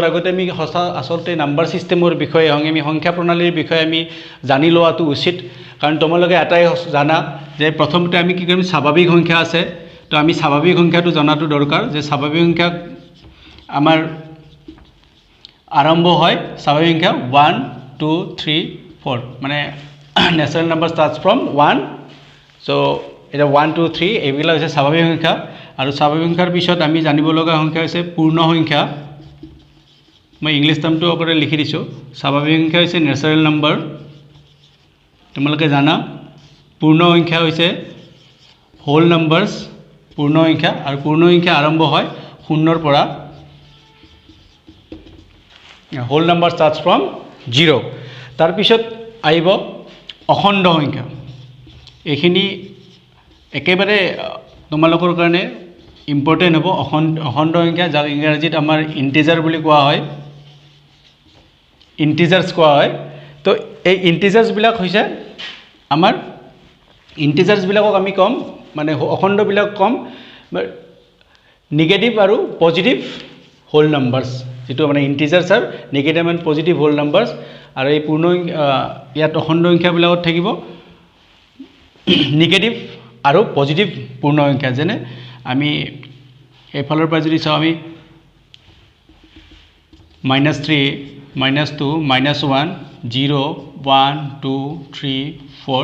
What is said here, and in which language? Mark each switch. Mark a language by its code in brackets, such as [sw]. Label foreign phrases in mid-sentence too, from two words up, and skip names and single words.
[as] আগতে আমি আসলতে [en] number systemৰ [as] বিষয়ে আমি সংখ্যা প্ৰণালীৰ বিষয়ে আমি জানি লোৱাটো উচিত কাৰণ তোমালোকে এটাই জানা যে প্ৰথমতে আমি কি কৰিম স্বাভাৱিক সংখ্যা আছে তো আমি স্বাভাৱিক সংখ্যাটো জনাটো দৰকাৰ যে স্বাভাৱিক সংখ্যা আমাৰ আৰম্ভ হয় স্বাভাৱিক সংখ্যা 1 2 3 4 মানে [en] natural number starts from 1 so [as] এটা 1 2 3 এইবিলাক হৈছে স্বাভাৱিক সংখ্যা আৰু স্বাভাৱিক সংখ্যাৰ পিছত আমি জানিব লগা সংখ্যা হৈছে পূৰ্ণ সংখ্যা মই [en] English termটো [as] ওপৰত লিখি দিছো স্বাভাৱিক সংখ্যা হৈছে [en] natural number [as] তোমালোকে জানা পূৰ্ণ সংখ্যা হৈছে [en] whole numbers [as] পূৰ্ণ সংখ্যা আৰু পূৰ্ণ সংখ্যা আৰম্ভ হয় 0 ৰ পৰা [en] whole number starts from 0 [as] তার পিছত আইব অখণ্ড সংখ্যা এখিনি একেবাৰে তোমালোকৰ কাৰণে ইম্পৰ্টেন্ট হ'ব অখণ্ড সংখ্যা যাক ইংৰাজীত আমাৰ ইন্টিজাৰ বুলি কোৱা হয় ইন্টিজাৰ্স কোৱা হয় তো এই ইন্টিজাৰ্স বিলাক হৈছে আমাৰ ইন্টিজাৰ্স বিলাকক আমি কম মানে অখণ্ড বিলাক কম নেগেটিভ আৰু [en] positive whole numbers [as] যেটো মানে ইন্টিজাৰ্স আর [en] negative and positive whole numbers [as] আৰু এই পূৰ্ণ ইয়াত অখণ্ড সংখ্যা বিলাকত থাকিব নেগেটিভ আৰু পজিটিভ পূৰ্ণ সংখ্যা যেনে আমি এফালৰ পৰা যদি চাও আমি -3 -2 -1 0 1 2 3 4 ...